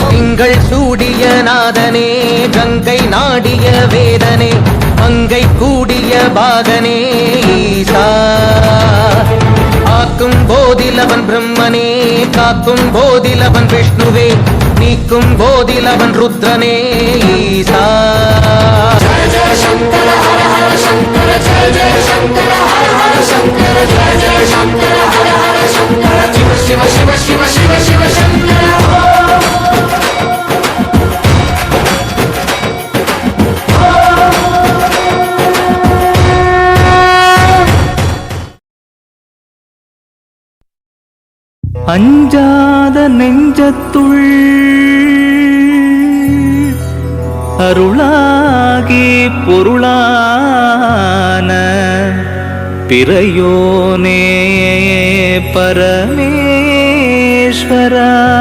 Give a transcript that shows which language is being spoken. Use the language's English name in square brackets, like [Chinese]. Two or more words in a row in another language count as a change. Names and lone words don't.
[Tamil] திங்கள் சூடிய நாதனே கங்கை நாடிய வேதனே மங்கை கூடிய பாகனே ஈசா. ஆக்கும் போதிலவன் பிரம்மனே காக்கும் போதிலவன் விஷ்ணுவே நீக்கும் போதிலவன் ருத்ரனே ஈசா. [Sanskrit] जय जय शंकर हर हर शंकर जय जय शंकर हर हर शंकर जय जय शंकर हर हर शंकर शिव शिव शिव शिव शिव शिव शंकर. [Tamil] அஞ்சாத நெஞ்சத்துள் அருளாகி பொருளான பிறையோனே பரமேஸ்வரா.